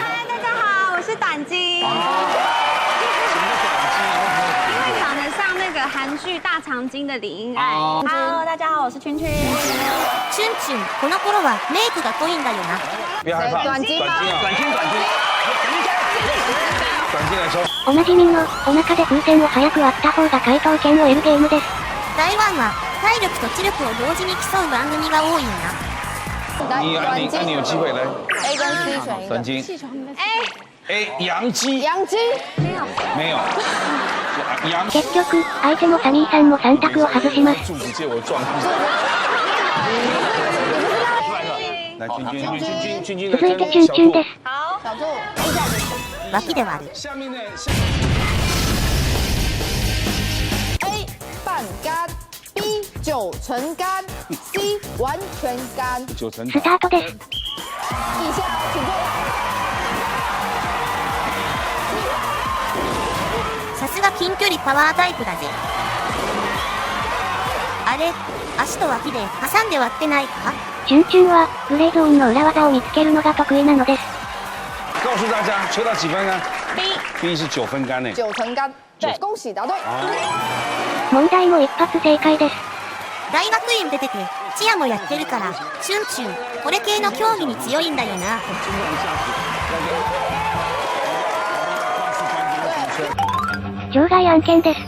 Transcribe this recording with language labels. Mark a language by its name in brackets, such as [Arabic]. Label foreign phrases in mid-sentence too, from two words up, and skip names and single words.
[Chinese] 大家好，我是胆金。因为长得像那个韩剧《大长今》的李英爱。Hello， 大家好，我是圈圈。 [Japanese] チュンチュン、この頃はメイクが濃いんだよな。 [Chinese] 不要害怕，短金吗？短金。短金来说。 [Japanese] おなじみの、お腹で風船を早く割った方が解答権を得るゲームです。台湾は、体力と知力を同時に競う番組が多いんだ。 [Chinese] 你有機會來。 A 跟 C 選一個。短金。A 洋基。洋基沒有。 [Japanese] 結局、相手のサミーさんも3択を外します。 [Chinese] 柱子借我撞。來，君 [Japanese] 続いてチュンチュンです。 [Chinese] 好，小柱。 [Japanese] 脇で割る。 [Chinese] 下面呢 A 半干 B 九成干 C 完全干。 [Japanese] スタートです。 [Chinese] 以下请作 [Japanese] さすが近距離パワータイプだぜ。あれ、足と脇で挟んで割ってないか？チュンチュンは、グレーゾーンの裏技を見つけるのが得意なのです。 [Chinese] 告訴大家，抽到几分干 ？B 是9分干呢。 9成干，对，恭喜答对。 [Japanese] 問題も一発正解です。大学院出てて、チアもやってるから、チュンチュン、これ系の競技に強いんだよな。場外案件です。